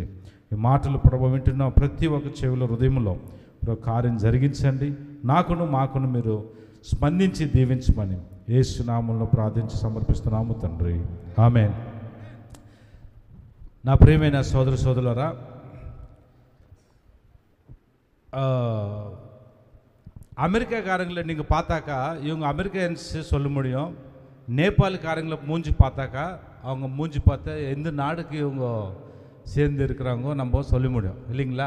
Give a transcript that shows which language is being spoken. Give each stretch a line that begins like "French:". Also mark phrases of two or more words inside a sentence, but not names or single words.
Telugu: ఈ మాటలు ప్రభు వింటున్న ప్రతి ఒక్క చెవిలో, హృదయంలో ప్రభు కార్యం జరిగించండి. నాకును మాకును మీరు స్పందించి దీవించమని యేసు నామములో ప్రార్థించి సమర్పిస్తున్నాము తండ్రి, ఆమేన్. నా ప్రియమైన సోదర సోదరులారా,
Tamil: அமெரிக்காக்காரங்களை நீங்கள் பார்த்தாக்கா இவங்க அமெரிக்கன்ஸ் சொல்ல முடியும். நேபாளக்காரங்களை மூஞ்சி பார்த்தாக்கா அவங்க மூஞ்சி பார்த்தா எந்த நாடுக்கு இவங்க சேர்ந்து இருக்கிறாங்க நம்ம சொல்ல முடியும் இல்லைங்களா?